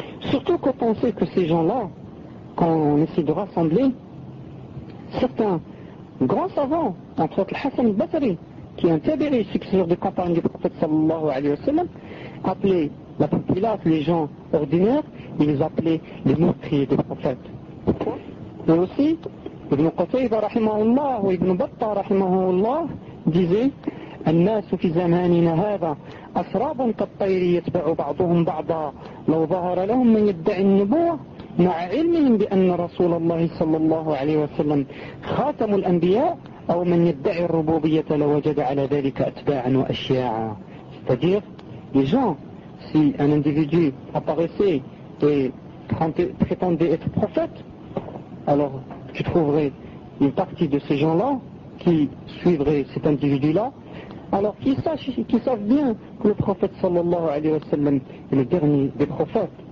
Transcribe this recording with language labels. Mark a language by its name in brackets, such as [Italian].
[French] Surtout quand on sait que ces gens-là, quand on essaie de rassembler, certains grands savants, entre autres Hassan al-Basri, qui est un tabi'i, successeur de campagne du prophète sallallahu alayhi wa sallam, appelait la populace, les gens ordinaires, ils appelaient les meurtriers des prophètes. [Arabic] Et aussi, Ibn Qutayba rahimahullah ou Ibn Battah rahimahullah disait الناس في زماننا هذا أسراب كالطير يتبع بعضهم بعضا لو ظهر لهم من يدعي النبوة مع علمهم بأن رسول الله صلى الله عليه وسلم خاتم الأنبياء أو من يدعي الربوبية لوجد على ذلك أتباعا وأشياعا. [French] C'est-à-dire, les gens, si un individu apparaissait et prétendait être prophète, alors tu trouverais une partie de ces gens-là qui suivraient cet individu-là, alors qu'ils sachent bien que le prophète sallallahu alayhi wa sallam est le dernier des prophètes.